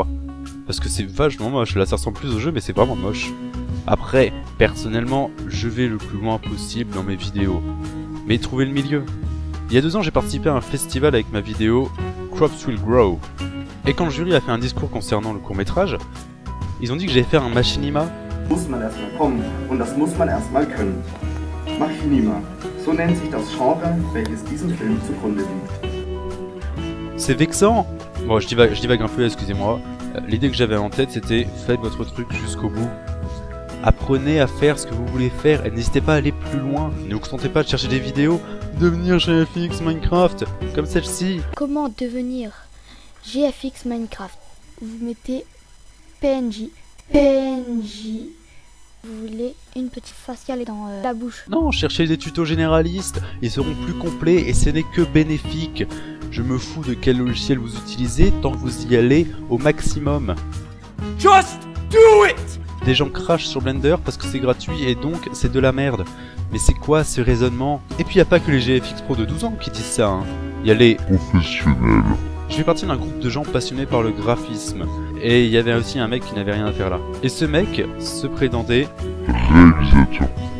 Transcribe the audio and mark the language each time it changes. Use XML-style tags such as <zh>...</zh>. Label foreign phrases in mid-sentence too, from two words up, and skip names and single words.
<fr>Parce que c'est vachement moche, là ça ressemble plus au jeu mais c'est vraiment moche. Après, personnellement, je vais le plus loin possible dans mes vidéos. Mais trouver le milieu. Il y a 2 ans, j'ai participé à un festival avec ma vidéo Crops Will Grow. Et quand le jury a fait un discours concernant le court-métrage, ils ont dit que j'allais faire un machinima.</fr> <de>Muss man erstmal kommen und das muss man erstmal können. Machinima. So nennt sich das Genre, welches diesem Film zugrunde liegt.</de> <fr>C'est vexant. Bon, je divague un peu, excusez-moi. L'idée que j'avais en tête, c'était faites votre truc jusqu'au bout. Apprenez à faire ce que vous voulez faire et n'hésitez pas à aller plus loin. Ne vous contentez pas de chercher des vidéos, devenir GFX Minecraft, comme celle-ci. Comment devenir GFX Minecraft? Vous mettez PNJ. Vous voulez une petite faciale dans la bouche. Non, cherchez des tutos généralistes, ils seront plus complets et ce n'est que bénéfique. Je me fous de quel logiciel vous utilisez tant que vous y allez au maximum.</fr> <en>Just do it!</en> <fr>Des gens crachent sur Blender parce que c'est gratuit et donc c'est de la merde. Mais c'est quoi ce raisonnement? Et puis y a pas que les GFX Pro de 12 ans qui disent ça, hein. Y a les professionnels. Je fais partie d'un groupe de gens passionnés par le graphisme. Et il y avait aussi un mec qui n'avait rien à faire là. Et ce mec se prétendait réalisateur pro.</fr>